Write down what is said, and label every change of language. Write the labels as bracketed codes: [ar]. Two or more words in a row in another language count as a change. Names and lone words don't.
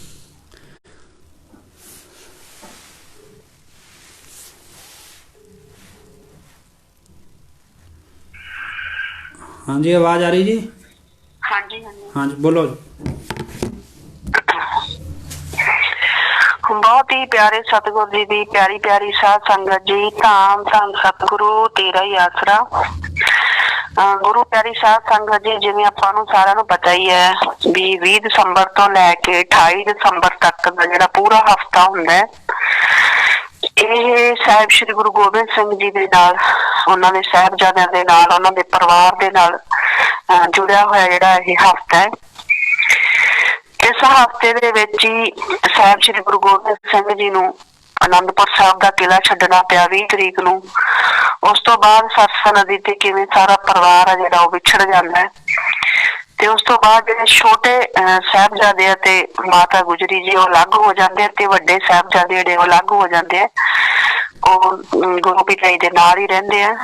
[hi] हाँ जी आवाज़ आ रही जी। हाँ जी हाँ जी। हाँ जी बोलो। बहुत ही प्यारे सतगुरु जी की प्यारी प्यारी साध संगत जी, धाम धन सतगुरु तेरा ही आसरा। [pa] ਗੁਰੂ ਪਿਆਰੀ ਸਾਧ ਸੰਗਤ ਜੀ, ਜਿਵੇਂ ਆਪਾਂ ਨੂੰ ਸਾਰਿਆਂ ਨੂੰ ਪਤਾ ਹੀ ਹੈ ਬਈ 20 ਦਸੰਬਰ ਤੋਂ ਲੈ ਕੇ 28 ਦਸੰਬਰ ਤੱਕ ਦਾ ਜਿਹੜਾ ਪੂਰਾ ਹਫ਼ਤਾ ਹੁੰਦਾ ਹੈ, ਇਹ ਸਾਹਿਬ श्री गुरु गोबिंद सिंह जी ਦੇ ਨਾਲ, ਉਹਨਾਂ ਦੇ ਸਾਹਿਬਜ਼ਾਦਿਆਂ ਦੇ ਨਾਲ, ਉਹਨਾਂ ਦੇ ਪਰਿਵਾਰ ਦੇ ਨਾਲ ਜੁੜਿਆ ਹੋਇਆ ਜਿਹੜਾ ਇਹ ਹਫ਼ਤਾ ਹੈ। ਇਸ ਹਫ਼ਤੇ ਦੇ ਵਿੱਚ ਹੀ ਸਾਹਿਬ श्री गुरु गोबिंद सिंह जी ਨੂੰ ਆਨੰਦਪੁਰ ਸਾਹਬ ਕਾ ਕਿਲਾ ਛੱਡਣਾ ਪਿਆ 20 तरीक ਨੂੰ। ਉਸ ਤੋਂ ਬਾਅਦ ਸਰਸਾ ਨਦੀ ਤੇ ਕਿਵੇਂ ਸਾਰਾ ਪਰਿਵਾਰ ਆ ਜਿਹੜਾ ਉਹ ਵਿਛੜ ਜਾਂਦਾ ਹੈ, ਤੇ ਉਸ ਤੋਂ ਬਾਅਦ ਜਿਹੜੇ ਛੋਟੇ ਸਾਹਿਬਜ਼ਾਦੇ ਆ ਤੇ ਮਾਤਾ ਗੁਜਰੀ ਜੀ ਉਹ ਅਲੱਗ ਹੋ ਜਾਂਦੇ ਆ, ਤੇ ਵੱਡੇ ਸਾਹਿਬਜ਼ਾਦੇ ਜਿਹੜੇ ਉਹ ਅਲੱਗ ਹੋ ਜਾਂਦੇ ਆ, ਉਹ ਗੁਰੂ ਪਿਤਾ ਜੀ ਦੇ ਨਾਲ ਹੀ ਰਹਿੰਦੇ ਆ।